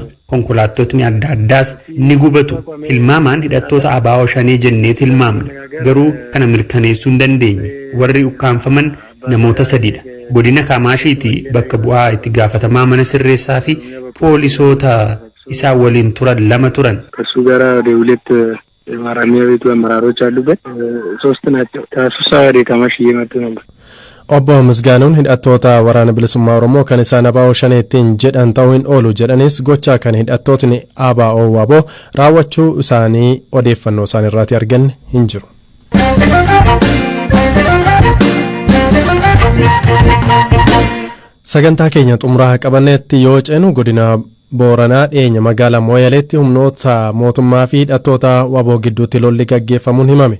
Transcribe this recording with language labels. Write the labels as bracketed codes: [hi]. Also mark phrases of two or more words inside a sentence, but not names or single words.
[om] Konkolaattotni adda addaas ni gubatu. Tilmaamaan hidhattoota ABO shanee jennee tilmaamna. Garuu kana mirkaneessuu hin dandeenye. Warri ukkaanfaman namoota sadidha. Godina Kamaashiitii bakka bu'aa itti gaafatamaa mana sirreessaa fi poolisoota isaa waliin turan 2 turan. [am] ከሱ ጋር ወደ 2 የማረሚያ ቤቱ አመራሮች አሉበት 3 ናቸው። ከሱሳ ወደ ከማሽ እየመጡ ነበር። [om] Obbo Misgaanuun hidhattoota waraana bilisummaa Oromoo kan isaan ABO shaneettiin jedhan ta'uu hin oolu jedhanis gochaa kan hidhattootni ABO WBO raawwachuu isaanii odeeffannoo isaan irraati arganne hin jiru. Sagantaa keenya xumuraa qabanneetti yoo ceenu godina Booranaa dhiyeenya magaalaa Mooyaleetti humnoota mootummaa fi hidhattoota WBO gidduutti lolli gaggeeffamuun himame.